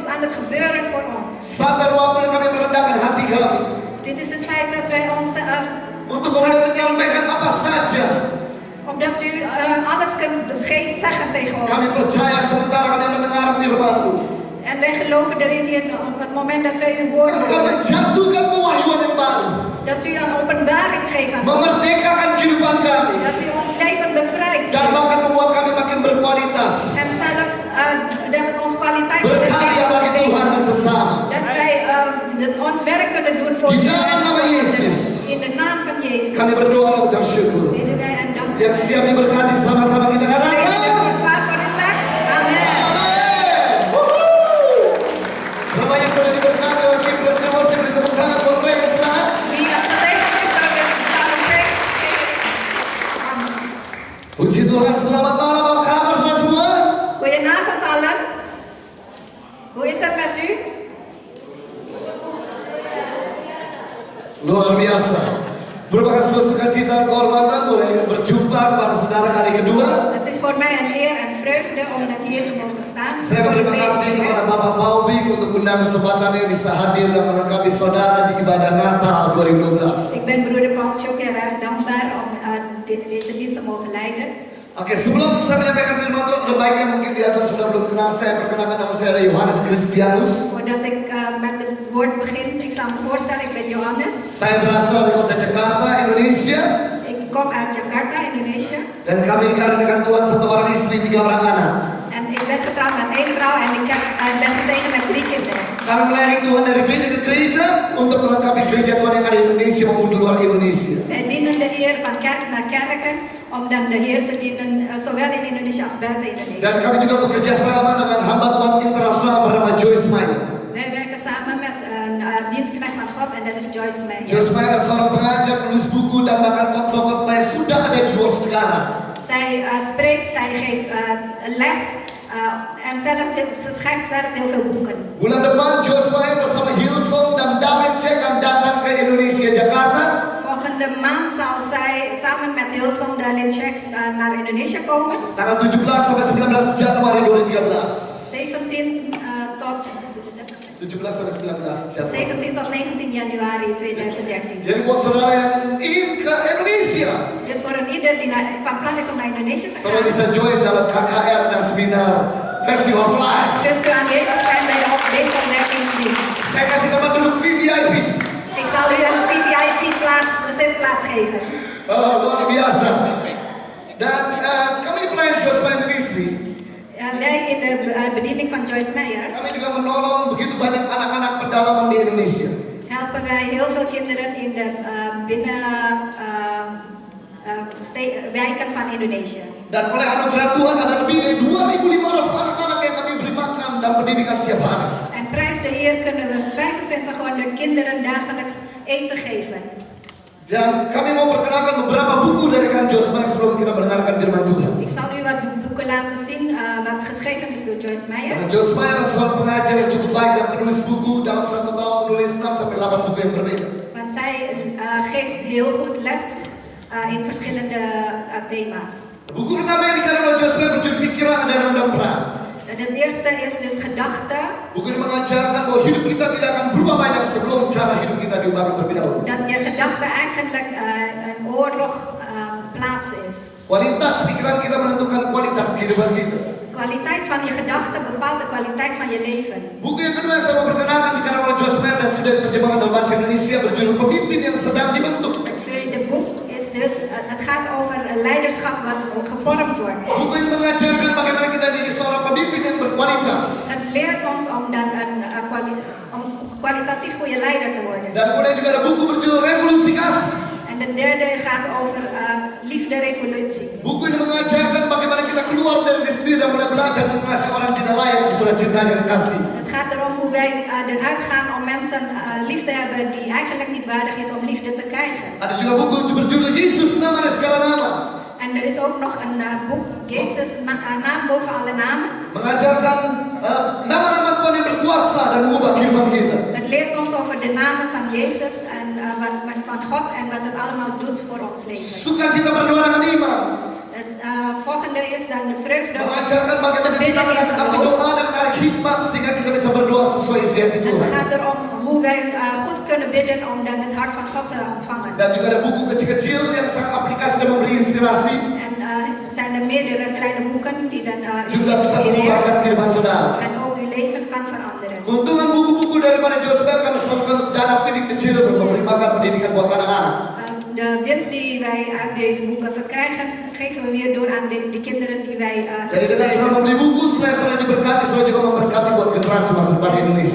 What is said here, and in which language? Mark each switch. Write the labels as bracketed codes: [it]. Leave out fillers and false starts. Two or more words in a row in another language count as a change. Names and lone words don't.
[nl] het gebeuren voor ons. [id] Saat dan waktu kami merendahkan hati kami. [nl] Dit is de tijd dat wij ons [id] Untuk kemudian menyampaikan apa saja. [nl] omdat u alles kunt zeggen tegen [id] Kami [nl] ons. [id] percaya sementara kami mendengar firman-Mu. [nl] En wij geloven erin op het moment dat wij uw woord [id] Engkau [nl] horen. [id] menjatuhkan pewahyuan yang baru. [nl] Dat u een openbaring geeft aan ons. [id] Memerdekakan kehidupan kami. [nl] Dat u ons leven bevrijdt. [id] Dan bahkan membuat kami makin berkualitas. [nl] En zelfs dat het ons kwaliteit van het [id] Berkarya bagi [nl] leven [id] Tuhan dan sesama. [nl] dat wij ons werk kunnen doen voor [id] Di [nl] u. [id] dalam nama Yesus. [nl] In de naam van Jezus. [id] Kami berdoa dan ucap syukur. [nl] Bidden wij en danken. [id] Yang siap diberkati sama-sama kita [nl] Iedereen [id] katakan. [nl] die er klaar voor is, zegt amen. [id] Amin. Berapa yang sudah diberkati oleh Kim Presiden, saya beri tepuk tangan buat mereka semangat. [nl] Wie gezegend is, dan is het samen prijs. Amen. [id] Puji Tuhan, selamat malam, apa kabar semua? [nl] Goedenavond allen. Hoe is het met u? [id] Luar biasa. Merupakan sebuah sukacita dan kehormatan boleh berjumpa kepada saudara kali kedua. [nl] Het is voor mij een eer en vreugde om dan hier te mogen staan. [id] Saya berterima kasih kepada Bapak Paubing untuk undang kesempatan yang bisa hadir dan melengkapi saudara di ibadah Natal 2012. [nl] Ik ben broeder Paultje ook heel erg dankbaar om deze dienst te mogen leiden. [id] Oke, sebelum saya menyampaikan firman Tuhan, udah baiknya mungkin di atas sudah belum kenal saya. Perkenalkan nama saya Yohanes Christianus. [nl] Voordat ik met het woord begin, ik zal me voorstellen, ik ben Johannes. [id] Saya berasal dari kota Jakarta, Indonesia. [nl] Ik kom uit Jakarta, Indonesië. [id] Dan kami dikaruniakan Tuhan 1 orang istri, 3 orang anak. [nl] En ik ben getrouwd met 1 vrouw en ik ben gezegend met 3 kinderen. [id] Kami melayani Tuhan dari gereja ke gereja untuk melengkapi gereja Tuhan yang ada di Indonesia maupun di luar Indonesia. [nl] Wij dienen de Heer van kerk naar kerken om dan de Heer te dienen, zowel in Indonesië als buiten Indonesië. [id] Dan kami juga bekerja sama dengan hamba Tuhan internasional bernama Joyce Meyer. [nl] Wij werken samen met een dienstknecht van God en dat is Joyce Meyer. [id] Joyce Meyer adalah seorang pengajar, penulis buku dan bahkan khotbah-khotbah yang sudah ada di 2 negara. [nl] Zij spreekt, zij geeft les en ze schrijft zelfs heel veel boeken. [id] Bulan depan Joyce Meyer bersama Hillsong dan David Cek akan datang ke Indonesia, Jakarta. [nl] Volgende maand zal zij samen met Hillsong Dalin Checks naar Indonesië komen. [id] Tanggal 17 sampai 19 Januari 2013. [nl] 17 tot [id] 17 sampai 19 Januari. [nl] 17 tot 19 Januari 2013. [id] Jadi buat saudara yang ingin ke Indonesia, [nl] Dus voor een ieder die van plan is om naar Indonesië te [id] saudara [nl] gaan, [id] bisa join dalam KKR dan seminar Festival Fly. [nl] kunt u aanwezig zijn bij deze ontdekkingsdienst. [id] Saya kasih teman duduk VVIP. [nl] Ik zal u een VVIP zitplaats geven. [id] Luar biasa. Dan kami di pelayan Joyce Meyer Ministry, [nl] Wij in de bediening van Joyce Meyer [id] kami juga menolong begitu banyak anak-anak pedalaman di Indonesia. [nl] helpen wij heel veel kinderen in de wijken van Indonesië. [id] Dan oleh anugerah Tuhan ada lebih dari 2.500 anak-anak yang kami beri makan dan pendidikan tiap hari. [nl] En prijs de Heer kunnen we 2500 kinderen dagelijks eten geven. [id] Dan kami mau perkenalkan beberapa buku dari Kang Joyce Meyer sebelum kita mendengarkan firman Tuhan. [nl] Ik zal u wat boeken laten zien wat geschreven is door Joyce Meyer. [id] Karena Joyce Meyer adalah seorang pengajar yang cukup baik dan penulis buku, dalam 1 tahun menulis 6 sampai 8 buku yang berbeda. [nl] Want zij geeft heel goed les in verschillende thema's. [id] Buku pertama yang dikarang oleh Joyce Meyer berjudul Pikiran dan Mendempra. [nl] De eerste is dus gedachte. [id] Buku ini mengajarkan bahwa hidup kita tidak akan berubah banyak sebelum cara hidup kita diubahkan terlebih dahulu. [nl] Dat je gedachte eigenlijk een oorlog plaats is. [id] Kualitas pikiran kita menentukan kualitas kehidupan kita. [nl] Kwaliteit van je gedachten bepaalt de kwaliteit van je leven. [id] Buku yang kedua yang saya mau perkenalkan dikarang oleh Joyce Meyer dan sudah diterjemahkan dalam bahasa Indonesia berjudul Pemimpin yang Sedang Dibentuk. [nl] Het tweede boek is dus, het gaat over een leiderschap wat gevormd wordt. [id] Buku ini mengajarkan bagaimana kita menjadi seorang pemimpin yang berkualitas. [nl] Het leert ons om dan om kwalitatief goede leider te worden. [id] Dan kemudian juga ada buku berjudul Revolusi Kasih. [nl] En de derde gaat over liefde revolutie. [id] Buku ini mengajarkan bagaimana kita keluar dari diri sendiri dan mulai belajar mengasihi orang tidak layak di surat cinta dan kasih. [nl] Het gaat erom hoe wij eruit gaan om mensen lief te hebben die eigenlijk niet waardig is om liefde te krijgen. [id] Ada juga buku berjudul Yesus Nama dan Segala Nama. [nl] En er is ook nog een boek, Jezus, naam boven alle namen. [id] Mengajarkan nama-nama Tuhan yang berkuasa dan mengubah kehidupan kita. [nl] Het leert ons over de namen van Jezus en van God en wat het allemaal doet voor ons leven. [id] Sukacita berdoa dengan iman. [nl] Het volgende is dan de vreugde [id] Mengajarkan bagaimana kita [nl] bidden in [id] menghadapi [nl] geloof. [id] doa dan menarik hikmat sehingga kita bisa berdoa sesuai di hati [nl] Het [id] Tuhan. [nl] gaat erom hoe wij goed kunnen bidden om dan het hart van God te ontvangen. [id] Dan juga ada buku kecil-kecil yang sangat aplikasi dan memberi inspirasi. [nl] En het zijn er meerdere kleine boeken die dan [id] Juga bisa mengubahkan kehidupan saudara. [nl] en ook uw leven kan veranderen. [id] Keuntungan buku-buku daripada Josbel kami salurkan untuk dana feeding kecil untuk memberi makan pendidikan buat anak-anak. [nl] De winst die wij uit deze boeken verkrijgen, geven we weer door aan de kinderen die wij [id] Jadi dengan selama membeli buku, selain saudara diberkati, saudara juga memberkati buat generasi masa depan Indonesia.